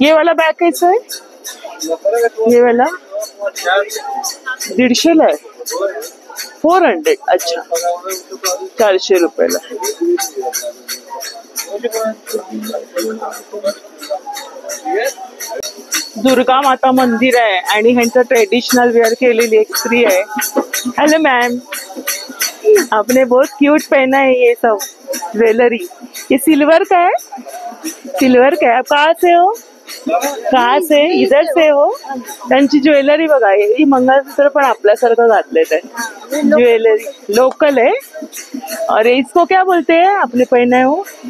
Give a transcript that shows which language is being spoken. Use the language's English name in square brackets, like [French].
[Hindi] ये वाला बॅग कैसा आहे? ये वाला 150 ला आहे. 400. अच्छा 400 रुपयाला. [Marathi] दुर्गा माता मंदिर आहे आणि ह्यांचं ट्रेडिशनल वेअर केलेली एक स्त्री आहे. [Hindi] हेलो मैम, आपने बहुत क्यूट पहना है ये सब ज्वेलरी. ये सिल्वर का है? सिल्वर का है. आप कहाँ से हो? कहाँ से? इधर से हो. [Marathi] त्यांची ज्वेलरी बघा. ही मंगळसूत्र पण आपल्यासारखं घातलेत आहे. [Hindi] ज्वेलरी लोकल है. और इसको क्या बोलते हैं आपने पहना है वो?